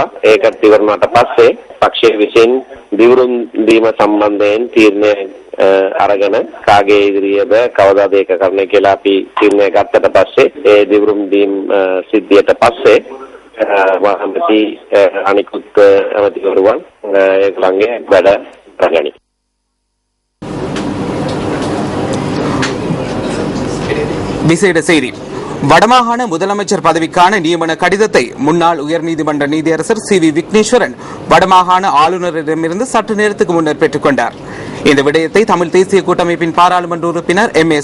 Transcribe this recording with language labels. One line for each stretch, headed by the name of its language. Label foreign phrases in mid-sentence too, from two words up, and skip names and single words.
Sinhala: ඒකත් ඉවරනාට පස්සේ පක්ෂයේ විසින් දිවුරුම් දීම සම්බන්ධයෙන් තීරණය අරගෙන කාගේ ඉදිරියේද කවදාද ඒක කරන්න කියලා අපි තීරණය ගත්තට පස්සේ ඒ දිවුරුම් දීම් සිද්ධියට පස්සේ මහමැති අනිකුත් ඇමතිවරුන් ඒගොල්ලන්ගේ වැඩ කරගනි.
Tamil: விசேட செய்தி. வடமாகாண முதலமைச்சர் பதவிக்கான நியமன கடிதத்தை முன்னாள் உயர்நீதிமன்ற நீதியரசர் சி.வி. விக்னேஸ்வரன் வடமாகாண ஆளுநரிடமிருந்து சற்று நேரத்துக்கு முன்னர் பெற்றுக் கொண்டார். இந்த விடயத்தை தமிழ் தேசிய கூட்டமைப்பின் பாராளுமன்ற உறுப்பினர் எம்.ஏ.